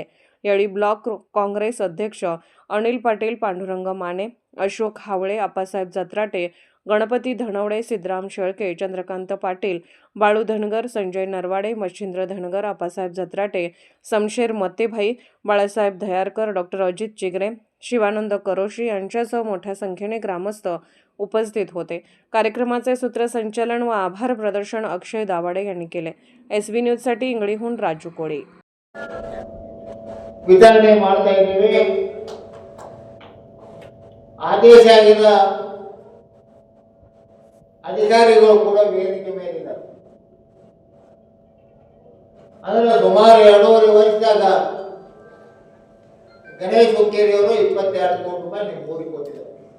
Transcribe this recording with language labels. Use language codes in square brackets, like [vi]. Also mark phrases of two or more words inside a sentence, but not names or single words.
[mr] यावेळी ब्लॉक काँग्रेस अध्यक्ष अनिल पाटील, पांडुरंग माने, अशोक हावळे, आप्पासाहेब जत्राटे, गणपती धनवडे, सिद्धराम शेळके, चंद्रकांत पाटील, बाळू धनगर, संजय नरवाडे, मच्छिंद्र धनगर, आप्पासाहेब जत्राटे, समशेर मतेभाई, बाळासाहेब दयारकर, डॉक्टर अजित चिगरे, शिवानंद करोशी यांच्यासह मोठ्या संख्येने ग्रामस्थ उपस्थित होते. कार्यक्रमाचे सूत्रसंचालन व आभार प्रदर्शन अक्षय दावाडे यांनी केले. SV न्यूजसाठी इंगडीहून राजू कोळी. [kn] ವಿತರಣೆ ಮಾಡ್ತಾ ಇದ್ದೀವಿ. ಆದೇಶ ಆಗಿದ ಅಧಿಕಾರಿಗಳು ಕೂಡ ವೇದಿಕೆ ಮೇಲಿದ್ದಾರೆ. ಅಂದ್ರೆ ಸುಮಾರು 2.5 ವರ್ಷದಾಗ ಗಣೇಶ್ ಹುಕ್ಕೇರಿ ಅವರು 22 ಕೋಟಿ ರೂಪಾಯಿ ನಿಮ್ಮೂರಿಗೆ ಕೊಟ್ಟಿದ್ದಾರೆ.